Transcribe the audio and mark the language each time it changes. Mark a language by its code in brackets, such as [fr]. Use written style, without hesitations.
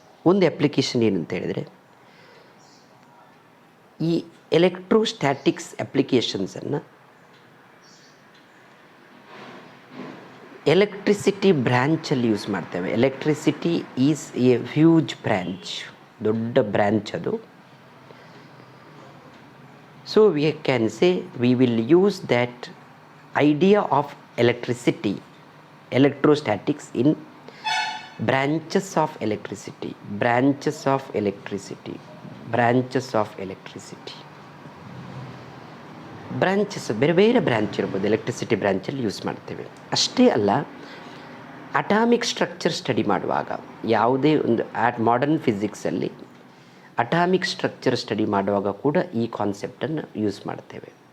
[kn] ಒಂದು ಅಪ್ಲಿಕೇಶನ್ ಏನು ಅಂತ ಹೇಳಿದರೆ, ಈ ಎಲೆಕ್ಟ್ರೋಸ್ಟ್ಯಾಟಿಕ್ಸ್ ಅಪ್ಲಿಕೇಶನ್ಸನ್ನು ಎಲೆಕ್ಟ್ರಿಸಿಟಿ ಬ್ರ್ಯಾಂಚಲ್ಲಿ ಯೂಸ್ ಮಾಡ್ತೇವೆ. [en] electricity is a huge branch, [kn] ದೊಡ್ಡ ಬ್ರ್ಯಾಂಚ್ ಅದು. [en] So we can say we will use that idea of electricity, electrostatics in branches of electricity, branches of electricity, branches of electricity. [kn] Branches ಬೇರೆ ಬೇರೆ branch ಇರ್ಬೋದು, electricity ಬ್ರ್ಯಾಂಚಲ್ಲಿ use ಮಾಡ್ತೇವೆ. ಅಷ್ಟೇ ಅಲ್ಲ, atomic structure study ಮಾಡುವಾಗ ಯಾವುದೇ ಒಂದು ಮಾಡರ್ನ್ ಫಿಸಿಕ್ಸಲ್ಲಿ ಅಟಾಮಿಕ್ ಸ್ಟ್ರಕ್ಚರ್ ಸ್ಟಡಿ ಮಾಡುವಾಗ ಕೂಡ ಈ ಕಾನ್ಸೆಪ್ಟನ್ನು ಯೂಸ್ ಮಾಡ್ತೇವೆ.